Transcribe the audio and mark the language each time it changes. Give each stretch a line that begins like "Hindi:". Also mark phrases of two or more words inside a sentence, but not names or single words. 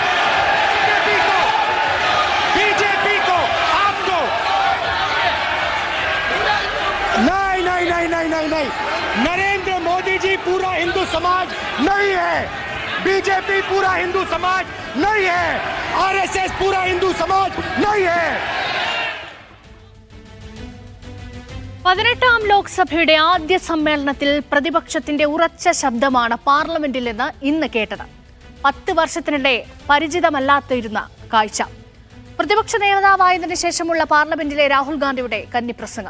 Hindi: बीजेपी को आपको नहीं, नरेंद्र मोदी जी पूरा हिंदू समाज नहीं है, बीजेपी पूरा हिंदू समाज नहीं है, आरएसएस पूरा हिंदू समाज नहीं है।
Malayalam: 18ാം ലോക്സഭയുടെ ആദ്യ സമ്മേളനത്തിൽ പ്രതിപക്ഷത്തിന്റെ ഉറച്ച ശബ്ദമാണ് പാർലമെന്റിൽ നിന്ന് ഇന്ന് കേട്ടത്. 10 വർഷത്തിനിടെ പരിചിതമല്ലാത്തിരുന്ന കാഴ്ച. പ്രതിപക്ഷ നേതാവായതിനു ശേഷമുള്ള പാർലമെന്റിലെ രാഹുൽ ഗാന്ധിയുടെ കന്നിപ്രസംഗം.